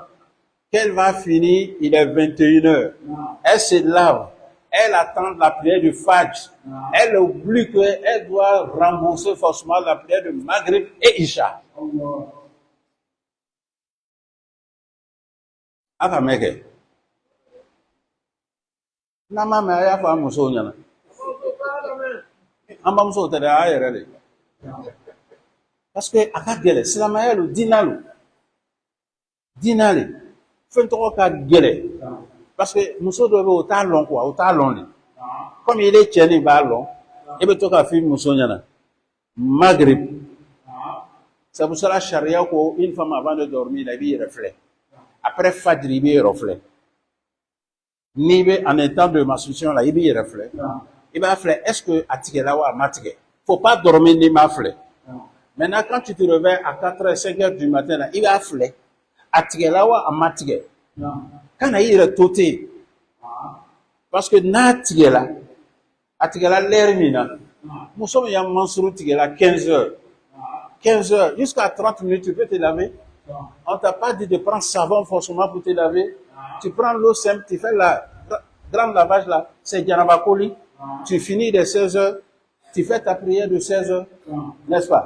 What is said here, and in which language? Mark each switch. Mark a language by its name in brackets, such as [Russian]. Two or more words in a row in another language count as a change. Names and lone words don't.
[French] Qu'elle va finir, il est 21h. Elle se lave. Elle attend la prière du Fajr. Elle oublie qu'elle doit rembourser forcément la prière de Maghrib et Isha. [Bambara] A ka mɛn kɛ. N'a ma mɛn a y'a fɔ an musow ɲɛna. An bamusow tɛ dɛ, a yɛrɛ de. [French] Parce que [Bambara] a ka gɛlɛn, silamɛya lo, diinɛ lo. Diinɛ le. Fɛn tɔgɔ ka gɛlɛn. [French] Parce que [Bambara] muso dɔ bɛ yen o t'a lɔn quoi, o t'a lɔn de. [French] Comme il est [Bambara] cɛ de b'a lɔn, i bɛ to ka f'i muso ɲɛna. [French] Maghrib. C'est pour cela charia ko une femme avant de dormir, [Bambara] la b'i yɛrɛ filɛ. [French] Après fajr, [Bambara] i b'i yɛrɛ filɛ. N'i bɛ [French] en état de masturbation [Bambara] la, i b'i yɛrɛ filɛ. I b'a filɛ, [French] est-ce que [Bambara] a tigɛla wa a ma tigɛ? [French] Faut pas dormir [Bambara] n'i m'a filɛ. [French] Maintenant, quand tu te réveilles à 4h, 5h du matin, là, il va fleur. [Bambara] A tigɛla wa a ma tigɛ? Kana i yɛrɛ to ten. [French] Parce que [Bambara] n'a tigɛla, a tigɛla l'heure min na, muso min ya mansuru tigɛla 15h. [French] 15h, jusqu'à 30 minutes, tu peux te laver. On t'a pas dit de prendre savon forcément pour te laver. Tu prends l'eau simple, tu fais la grande lavage là, c'est Djanabakoli. Tu finis de 16h, tu fais ta prière de 16h, n'est-ce pas?